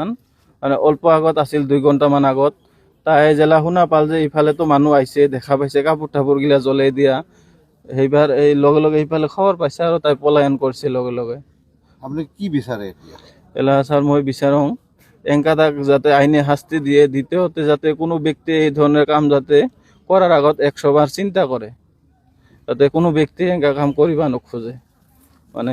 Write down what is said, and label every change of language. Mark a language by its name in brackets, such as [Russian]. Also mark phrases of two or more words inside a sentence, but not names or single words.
[Assamese] মানে অল্প আগত আছিল 2 ঘণ্টামান আগত তাই জেলা শুনা পাল যে ইফালেতো মানুহ আহিছে, দেখা পাইছে কাপোৰ ঠাপুৰ গিলা জ্বলাই দিয়া, সেইবাৰ এই লগে লগে ইফালে খবৰ পাইছে আৰু তাই পলায়ন কৰিছে লগে লগে। আপুনি কি বিচাৰে এতিয়া? এলা ছাৰ মই বিচাৰোঁ এংকাদাক যাতে আইনে শাস্তি দিয়ে, দ্বিতীয়তে যাতে কোনো ব্যক্তি [Bangla] এই ধরনের কাম যাতে করার [Assamese] আগত 100 বার চিন্তা করে, যাতে কোনো ব্যক্তি এংকা কাম করিবা নোখোজে। মানে